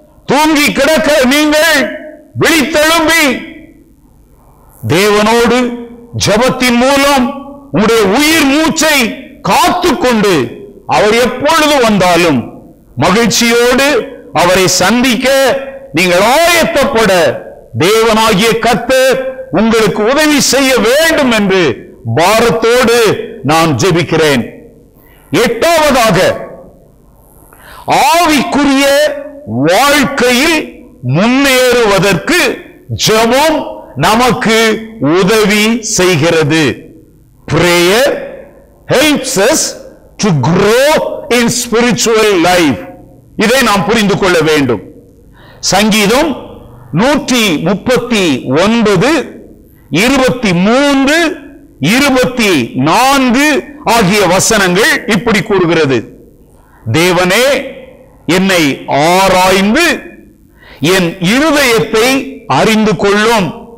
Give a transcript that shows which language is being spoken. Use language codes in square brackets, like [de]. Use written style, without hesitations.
[ta] தூங்கி கிடக்க நீங்கள் விழித்தெழும்பி தேவனோடு ஜெபத்தின் மூலம் உங்களுடைய உயிர் மூச்சை காத்துக்கொண்டு அவர் எப்பொழுது வந்தாலும் மகிழ்ச்சியோடு அவரை சந்திக்க நீங்கள் ஆயத்தப்பட தேவனாகிய கர்த்தர் உங்களுக்கு உதவி செய்ய வேண்டும் என்று பாரத்தோடு நான் ஜெபிக்கிறேன். 8வதாக, ஆவிக்குரிய வாழ்க்கையில் முன்னேறுவதற்கு ஜெபம் நமக்கு உதவி செய்கிறது. [en] Prayer helps us to grow in spiritual life. [ta] இதை நாம் புரிந்து கொள்ள வேண்டும். சங்கீதம் 139, 23, 24 ஆகிய வசனங்கள் இப்படி கூறுகிறது. தேவனே, என்னை ஆராய்ந்து என் இருதயத்தை அறிந்து கொள்ளும்.